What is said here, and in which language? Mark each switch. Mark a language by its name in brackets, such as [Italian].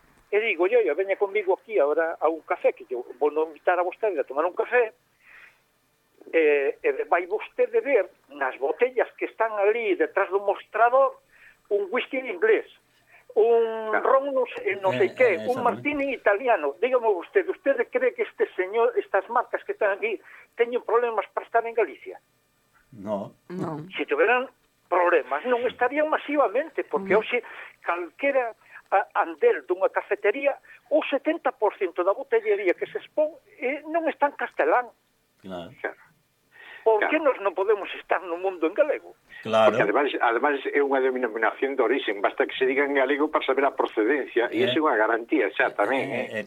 [Galician] E digo, yo veña conmigo aquí ahora a un café, que eu vou non invitar a vostede a tomar un café, e vai vostede ver nas botellas que están ali detrás do mostrador un whisky inglés, un ron non sei que, un martini italiano. [Spanish] Dígame usted cree que este señor, estas marcas que están aquí, teñen problemas para estar en Galicia? No. Si tuvieran problemas, [Galician] non estarían masivamente, porque hoxe calquera andel dunha cafetería, o 70% da botellería que se expón non está en castelán. Claro. [Spanish] ¿Por qué nos no podemos estar en un mundo en galego? Claro. Porque además es una denominación de origen. Basta que se diga en galego para saber la procedencia. Y eso es una garantía, también.